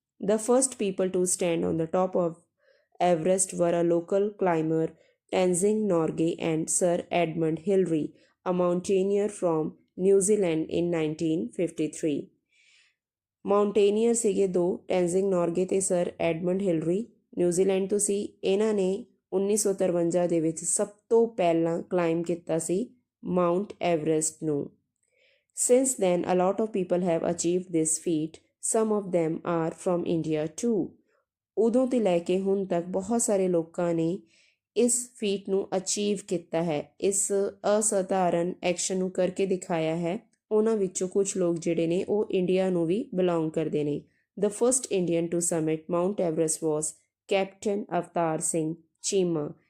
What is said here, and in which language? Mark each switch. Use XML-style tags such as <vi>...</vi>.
<en>The first people to stand on the top of Everest were a local climber Tenzing Norgay and Sir Edmund Hillary, a mountaineer from New Zealand in 1953.</en> <pa>ਮਾਊਂਟੇਨੀਅਰ ਸੀਗੇ ਦੋ, ਟੈਂਜ਼ਿੰਗ ਨੌਰਗੇ ਤੇ sir Edmund Hillary, New Zealand ਤੋਂ ਸੀ। ਇਹਨਾਂ ਨੇ 1953 ਦੇ ਵਿੱਚ ਸਭ ਤੋਂ ਪਹਿਲਾਂ ਕਲਾਈਮ ਕੀਤਾ ਸੀ ਮਾਊਂਟ ਐਵਰੈਸਟ ਨੂੰ।</pa> <en>Since then, a lot of people have achieved this feat. Some of them are from India too.</en> <pa>ਉਦੋਂ ਤੋਂ ਲੈ ਕੇ ਹੁਣ ਤੱਕ ਬਹੁਤ ਸਾਰੇ ਲੋਕਾਂ ਨੇ ਇਸ ਫੀਟ ਨੂੰ ਅਚੀਵ ਕੀਤਾ ਹੈ, ਇਸ ਅਸਧਾਰਨ ਐਕਸ਼ਨ ਨੂੰ ਕਰਕੇ ਦਿਖਾਇਆ ਹੈ। ਉਹਨਾਂ ਵਿੱਚੋਂ ਕੁਝ ਲੋਕ ਜਿਹੜੇ ਨੇ ਉਹ ਇੰਡੀਆ ਨੂੰ ਵੀ ਬਿਲੋਂਗ ਕਰਦੇ ਨੇ।</pa> <en>The first Indian to summit Mount Everest was captain Avtar Singh Cheema.</en>